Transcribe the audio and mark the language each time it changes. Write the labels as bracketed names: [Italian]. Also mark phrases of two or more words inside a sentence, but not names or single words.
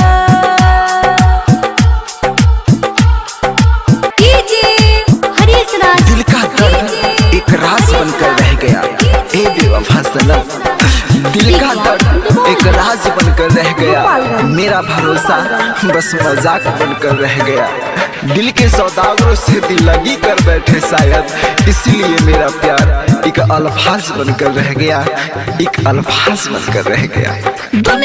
[Hindi] हरीश राज। दिल का दर्द एक राज बनकर रह गया ए बेवफा सनम, दिल का दर्द एक राज बनकर रह गया, मेरा भरोसा बस मजाक बनकर रह गया। दिल के सौदागरों से दिल लगी कर बैठे शायद, इसलिए मेरा प्यार एक अल्फाज बनकर रह गया, एक अल्फाज बनकर रह गया।